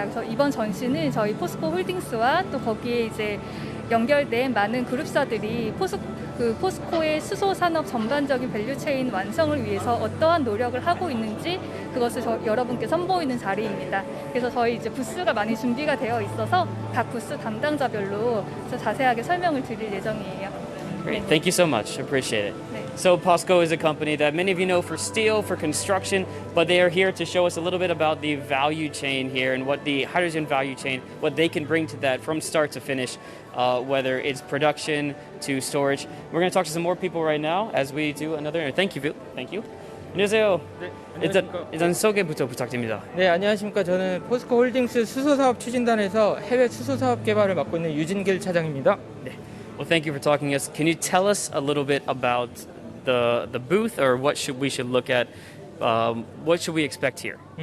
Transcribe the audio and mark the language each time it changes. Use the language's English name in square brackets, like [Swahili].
[Korean] 그래서 이번 전시는 저희 포스코 홀딩스와 또 거기에 이제 연결된 많은 그룹사들이 포스코의 수소 산업 전반적인 밸류체인 완성을 위해서 어떠한 노력을 하고 있는지 그것을 여러분께 선보이는 자리입니다. 그래서 저희 이제 부스가 많이 준비가 되어 있어서 각 부스 담당자별로 자세하게 설명을 드릴 예정이에요. [English] Great, thank you so much. Appreciate it. [Korean] 네. [English] So POSCO is a company that many of you know for steel, for construction, but they are here to show us a little bit about the value chain here and what the hydrogen value chain, what they can bring to that from start to finish, whether it's production to storage. We're going to talk to some more people right now as we do another. Thank you. Thank you. [Korean] 안녕하세요. 네, 안녕하십니까. 일단 소개부터 부탁드립니다. 네, 안녕하십니까. 저는 포스코 홀딩스 수소사업 추진단에서 해외 수소사업 개발을 맡고 있는 유진길 차장입니다. 네. [English] Well, thank you for talking to us. Can you tell us a little bit about the booth, or what we should look at? What should we expect here?